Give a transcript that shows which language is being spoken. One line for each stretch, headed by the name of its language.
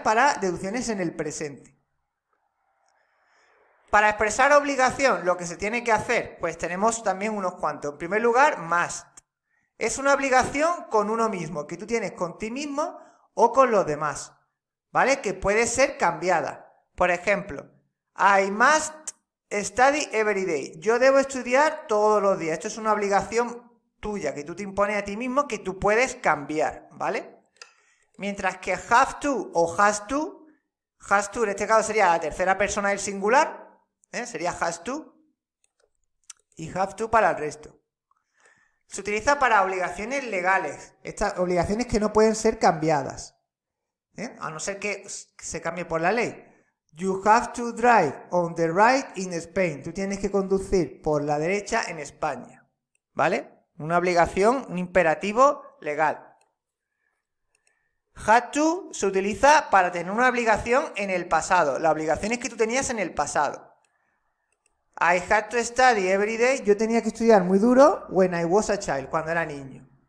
Spanish: Para deducciones en el presente. Para expresar obligación, lo que se tiene que hacer, pues tenemos también unos cuantos. En primer lugar, must. Es una obligación con uno mismo, que tú tienes con ti mismo o con los demás, ¿vale? Que puede ser cambiada. Por ejemplo,
English: I must study every day.
Spanish: Yo debo estudiar todos los días. Esto es una obligación tuya, que tú te impones a ti mismo, que tú puedes cambiar, ¿vale? Mientras que have to o has to en este caso sería la tercera persona del singular, sería has to, y have to para el resto. Se utiliza para obligaciones legales, estas obligaciones que no pueden ser cambiadas, a no ser que se cambie por la ley.
English: You have to drive on the right in Spain.
Spanish: Tú tienes que conducir por la derecha en España, ¿vale? Una obligación, un imperativo legal. Had to se utiliza para tener una obligación en el pasado, las obligaciones que tú tenías en el pasado.
English: I had to study every day.
Spanish: Yo tenía que estudiar muy duro
English: when I was a child,
Spanish: cuando era niño.